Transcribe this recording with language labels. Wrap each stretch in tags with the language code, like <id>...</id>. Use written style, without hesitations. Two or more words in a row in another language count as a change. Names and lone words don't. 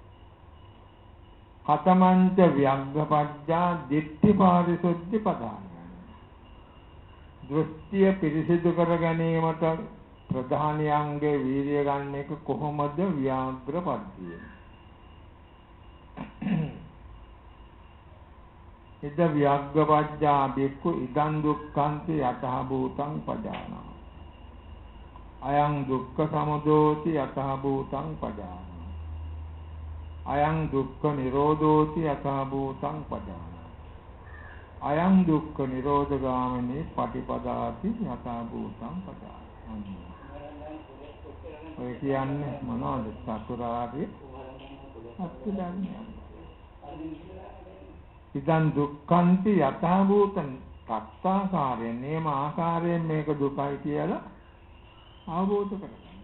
<pi>කතමංච ව්‍යග්ගපජ්ජා දිට්ඨි පාරිශුද්ධ පදානය.</pi> <si>දෘෂ්ටිය පිරිසිදු කර ගැනීමට ප්‍රධානියන්ගේ වීර්ය ගන්න එක කොහොමද ව්‍යාග්‍රපද්ධිය?</si> <pi>ඉද ව්‍යග්ගපච්චා බික්ඛු ඉදං දුක්ඛන්ති යතහ භූතං පජානා. අයං දුක්ඛ සමුදෝති යතහ භූතං පජානා. අයං දුක්ඛ නිරෝධෝති යතහ භූතං පජානා. අයං දුක්ඛ නිරෝධගාමිනී පටිපදාති යතහ භූතං පජානා.</pi> <si>ඔය කියන්නේ මොනවද? චතුරාර්ය සත්‍ය ධර්මය.</si> <pi>ඉදං දුක්ඛන්ති යතහ භූතං</pi> <si>තත්තාකාරයෙන් නේම ආකාරයෙන් මේක දුකයි කියලා අවබෝධ කරගන්න.</si>